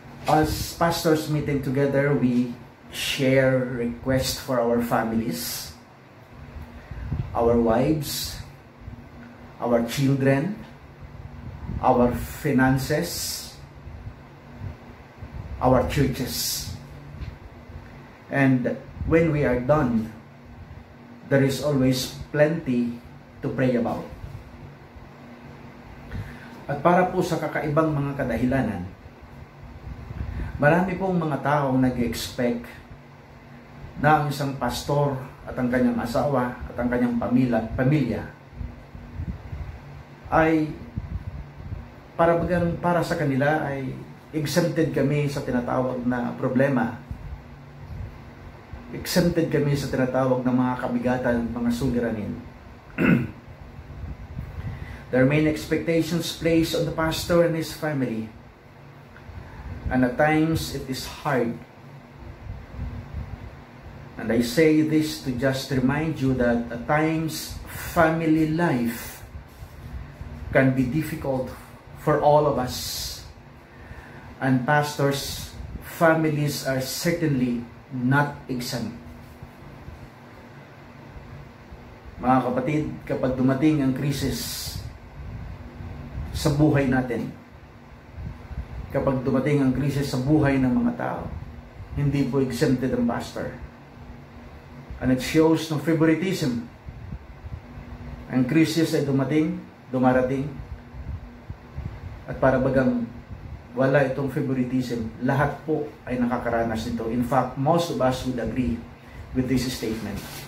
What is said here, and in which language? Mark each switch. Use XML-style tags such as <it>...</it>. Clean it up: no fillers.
<en>As pastors meeting together, we share requests for our families, our wives, our children, our finances, our churches. And when we are done, there is always plenty to pray about.</en> <tl>At para po sa kakaibang mga kadahilanan, marami pong mga taong nag-expect na ang isang pastor at ang kanyang asawa at ang kanyang pamilya ay para sa kanila ay exempted kami sa tinatawag na problema. Exempted kami sa tinatawag na mga kabigatan, mga suliranin.</tl> <en>Their main expectations placed on the pastor and his family. And at times it is hard. And I say this to just remind you that at times family life can be difficult for all of us. And pastors' families are certainly not exempt.</en> <tl>Mga kapatid, kapag dumating ang krisis sa buhay natin, kapag dumating ang krisis sa buhay ng mga tao, hindi po exempted ang pastor.</tl> <en>And it shows no favoritism.</en> <tl>Ang krisis ay dumarating, at para bagang wala itong favoritism. Lahat po ay nakakaranas nito.</tl> <en>In fact, most of us would agree with this statement.</en>